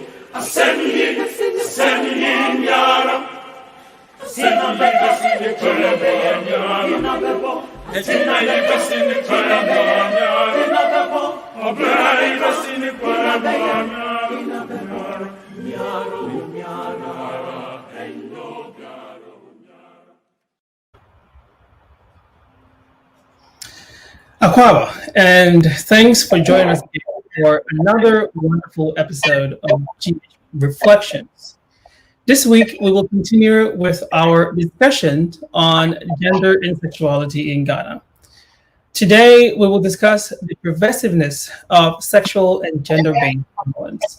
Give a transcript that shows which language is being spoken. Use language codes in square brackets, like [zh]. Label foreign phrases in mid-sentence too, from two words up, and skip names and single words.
[en] Asemi miara, asemi besini kwemba miara, asemi besini kwemba miara, obrei besini kwemba miara, miaro miara, endo miaro miara. Akwaba, and thanks for joining us for another wonderful episode of GH Reflections. This week, we will continue with our discussion on gender and sexuality in Ghana. Today, we will discuss the pervasiveness of sexual and gender-based violence.